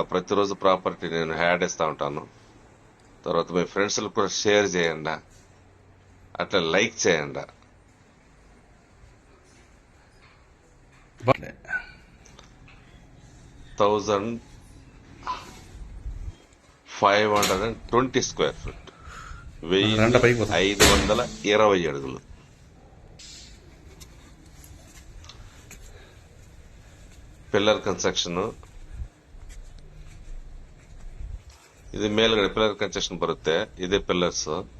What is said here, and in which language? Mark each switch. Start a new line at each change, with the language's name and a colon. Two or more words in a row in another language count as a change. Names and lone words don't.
Telugu: ప్రతిరోజు ప్రాపర్టీ నేను యాడ్ చేస్తా ఉంటాను. తర్వాత మీ ఫ్రెండ్స్ కూడా షేర్ చేయండి, అట్లా లైక్ చేయండి. 1,520
English: square feet,
Telugu: 1,520 అడుగులు.
English: pillar construction ಇದು.
Kannada: ಮೇಲ್ಗಡೆ
English: pillar construction
Kannada: ಬರುತ್ತೆ, ಇದೇ ಪಿಲ್ಲರ್ಸ್.